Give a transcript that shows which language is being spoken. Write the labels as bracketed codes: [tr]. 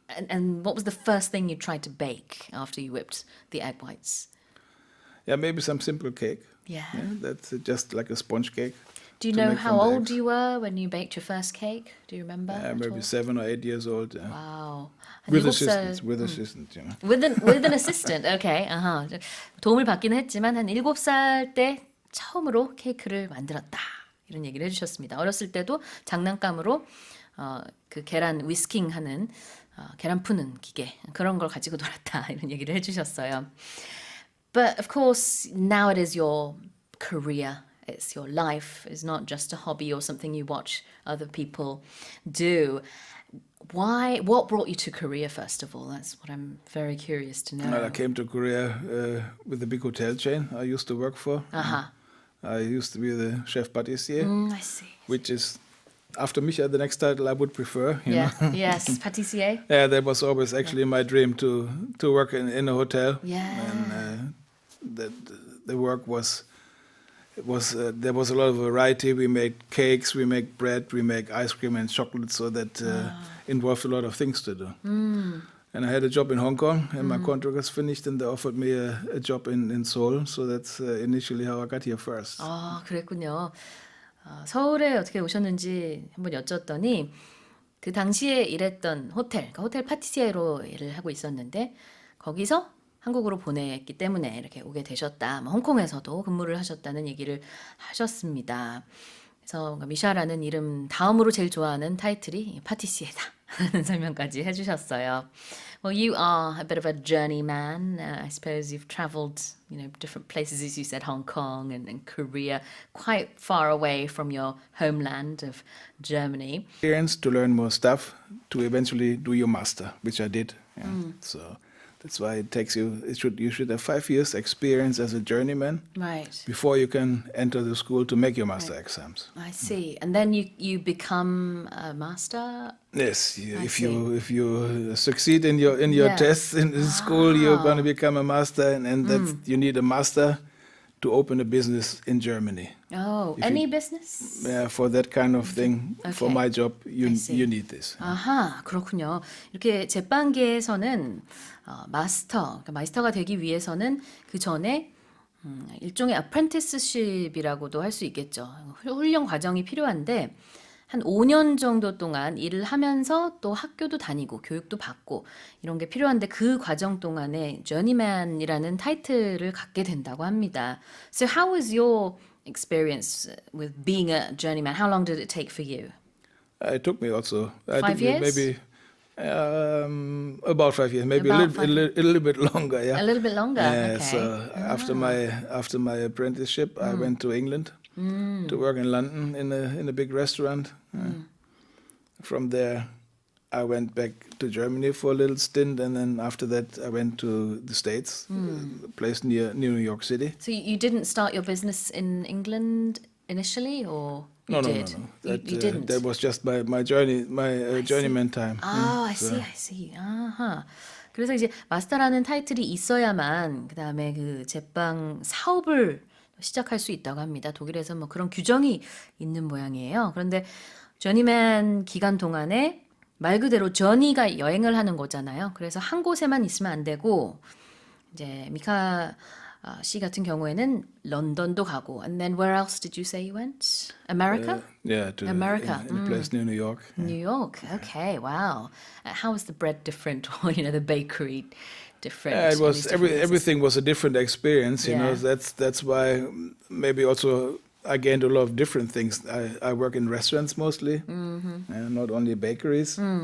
[en] And what was the first thing you tried to bake after you whipped the egg whites? Yeah, maybe some simple cake. Yeah. Yeah, that's just like a sponge cake. Do you to know make how from the old eggs. you were when you baked your first cake? Do you remember? at Maybe all? 7 or 8 years old. Wow. 한 With [ko] 7살 [en] assistance, with assistance, you know. with an assistant. Okay. 아하. [ko] 도움을 받기는 했지만 한 7살 때 처음으로 케이크를 만들었다. 이런 얘기를 해주셨습니다. 어렸을 때도 장난감으로 그 계란 위스킹 하는 계란 푸는 기계 그런 걸 가지고 놀았다. 이런 얘기를 해주셨어요. [en] But of course, now it is your career. It's your life. It's not just a hobby or something you watch other people do. Why? What brought you to Korea, first of all? That's what I'm very curious to know. Well, I came to Korea with a big hotel chain I used to work for. Uh-huh. I used to be the chef pâtissier, I see. which is, after Micha, the next title I would prefer. You Yeah. know? Yes. Pâtissier. Yeah, that was always actually my dream to work in a hotel. Yeah. And the work was there was a lot of variety. We make cakes, we make bread, we make ice cream and chocolate, so that involved a lot of things to do. And I had a job in Hong Kong, and my contract was finished, and they offered me a job in Seoul. So that's initially how I got here first. [ko] 아, 그랬군요. 서울에 어떻게 오셨는지 한번 여쭸더니 그 당시에 일했던 호텔, 그러니까 호텔 파티시에로 일을 하고 있었는데 거기서 한국으로 보냈기 때문에 이렇게 오게 되셨다. 홍콩에서도 근무를 하셨다는 얘기를 하셨습니다. 그래서 뭔가 미샤라는 이름 다음으로 제일 좋아하는 타이틀이 파티시에다 하는 설명까지 해주셨어요. [en] Well, you are a bit of a journeyman. I suppose you've traveled, different places, as you said, Hong Kong and Korea, quite far away from your homeland of Germany. Experience to learn more stuff to eventually do your master, which I did. Yeah. So that's why it takes you. You should have 5 years experience as a journeyman Right. before you can enter the school to make your master exams. I see. And then you become a master. Yes, I if see. you succeed in your Yeah. tests in school, you're going to become a master, and that's you need a master to open a business in Germany. Oh, If any you- business? For that kind of thing, for Okay. my job, I see. you need this. [ko] 아하, 그렇군요. 이렇게 제빵계에서는 그러니까 마스터가 되기 위해서는 그 전에 일종의 apprenticeship이라고도 할 수 있겠죠. 훈련 과정이 필요한데 한 5년 정도 동안 일을 하면서 또 학교도 다니고 교육도 받고 이런 게 필요한데 그 과정 동안에 journeyman이라는 타이틀을 갖게 된다고 합니다. [en] So how was your experience with being a journeyman? How long did it take for you? It took me also 5 years? maybe about 5 years, maybe About a little bit longer. Yeah. A little bit longer. Yeah, Okay. so after my apprenticeship, I went to England to work in London in a big restaurant. From there, I went back to Germany for a little stint, and then after that, I went to the States, a place near New York City. So you didn't start your business in England initially, or you No, did? no. You didn't. That was just my journey, my journeyman time. I So- see, I see. 아하. [ko] 그래서 이제 마스터라는 타이틀이 있어야만 그다음에 그 제빵 사업을 시작할 수 있다고 합니다. 독일에서 뭐 그런 규정이 있는 모양이에요. 그런데 저니맨 기간 동안에 말 그대로 저니가 여행을 하는 거잖아요. 그래서 한 곳에만 있으면 안 되고 이제 미카 씨 같은 경우에는 런던도 가고 [en] and then where else did you say you went? America? Yeah, to America. in a place near New York. New York. Okay, wow. How was the bread different or the bakery different? Yeah, it in was these different places? everything was a different experience. You know, Yeah. that's why maybe also I gained a lot of different things. I work in restaurants mostly, not only bakeries.